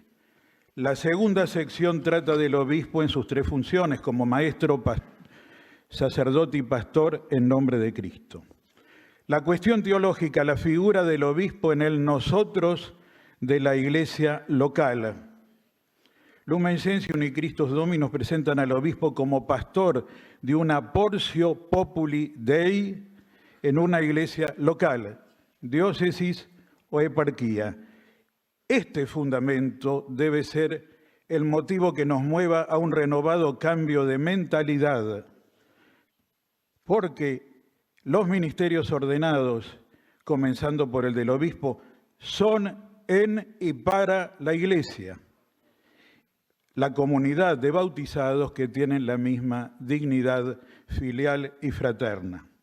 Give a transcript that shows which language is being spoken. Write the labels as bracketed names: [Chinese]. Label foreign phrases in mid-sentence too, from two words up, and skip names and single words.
[Spanish] La segunda sección trata del obispo en sus 3 funciones, como maestro, sacerdote y pastor en nombre de Cristo. La cuestión teológica, la figura del obispo en el nosotros de la iglesia local. Lumen Gentium y Christus Dominus presentan al obispo como pastor de una [Latin] portio populi Dei [Spanish] en una iglesia local, diócesis o eparquía. Este fundamento debe ser el motivo que nos mueva a un renovado cambio de mentalidad, porque los ministerios ordenados, comenzando por el del obispo, son en y para la Iglesia, la comunidad de bautizados que tienen la misma dignidad filial y fraterna.